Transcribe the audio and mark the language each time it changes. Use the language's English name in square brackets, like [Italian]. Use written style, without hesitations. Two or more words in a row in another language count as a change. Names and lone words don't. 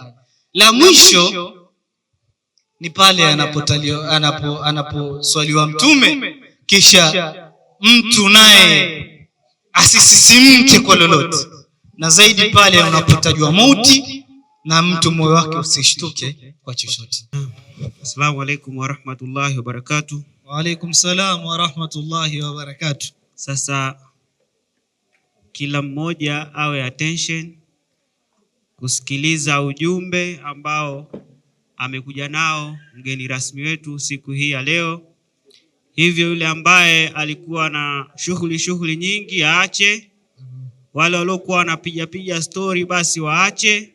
[Swahili] La mwisho ni pale anaposwaliwa Mtume, kisha mtu naye asisisimke kwa lolote, na zaidi pale unapotajwa mauti na mtu moyo wake usishtuke kwa chochote. [Arabic] السلام عليكم ورحمة الله وبركاته. وعليكم السلام ورحمة الله وبركاته. [Swahili] Sasa kila mmoja awe attention kusikiliza ujumbe ambao amekuja nao mgeni rasmi wetu siku hii ya leo. Hivyo yule ambaye alikuwa na shughuli nyingi aache, wale waliokuwa wanapiga story basi waache.